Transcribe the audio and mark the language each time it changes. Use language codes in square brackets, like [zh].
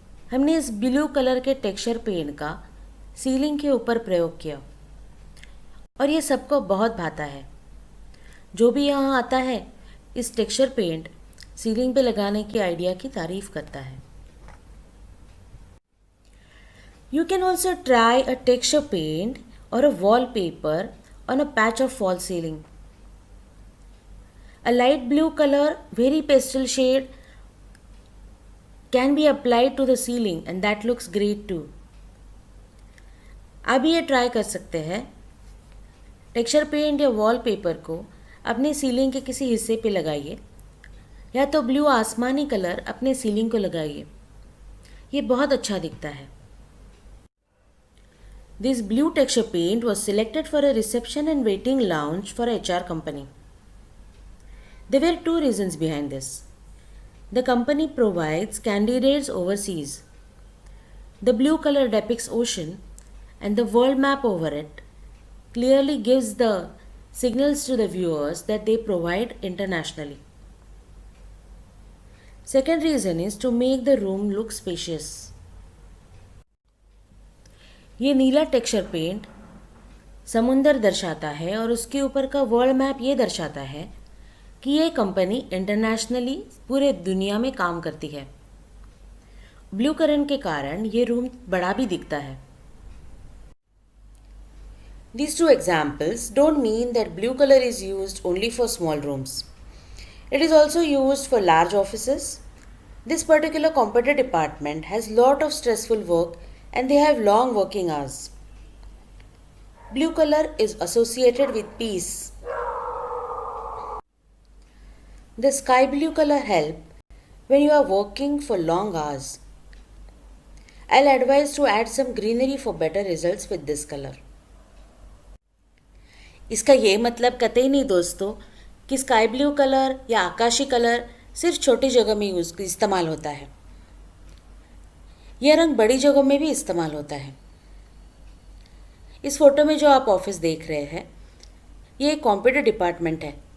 [hi] हमने इस blue colour के टेक्सचर पेंट का सीलिंग के ऊपर प्रयोग किया और ये सबको बहुत भाता है. जो भी यहाँ आता है इस टेक्सचर पेंट सीलिंग पे लगाने की आइडिया की तारीफ करता है. [en] You can also try a texture paint or a wallpaper on a patch of false ceiling. A light blue color, very pastel shade can be applied to the ceiling and that looks great too. [hi] आप भी ये try कर सकते हैं. Texture paint या wallpaper को अपने ceiling के किसी हिस्से पे लगाइए या तो ब्लू आसमानी कलर अपने सीलिंग को लगाइए. ये बहुत अच्छा दिखता है. [en] This blue texture paint was selected for a reception and waiting lounge for a HR company. There were two reasons behind this. The company provides candidates overseas. The blue color depicts ocean and the world map over it clearly gives the signals to the viewers that they provide internationally. Second reason is to make the room look spacious. [hi] ये नीला texture paint समुंदर दर्शाता है और उसके ऊपर का world map ये दर्शाता है कि ये कंपनी इंटरनेशनली पूरे दुनिया में काम करती है. ब्लू कलर के कारण ये रूम बड़ा भी दिखता है. [en] These two examples don't mean that blue color is used only for small rooms. It is also used for large offices. This particular computer department has lot of stressful work and they have long working hours. Blue color is associated with peace. The sky blue color help when you are working for long hours. I'll advise to add some greenery for better results with this color. [hi] इसका ये मतलब कतई नहीं दोस्तों कि sky blue colour या आकाशी colour सिर्फ छोटी जगह में इस्तेमाल होता है. यह रंग बड़ी जगहों में भी इस्तेमाल होता है. इस फोटो में जो आप ऑफिस देख रहे हैं ये एक कंप्यूटर डिपार्टमेंट है.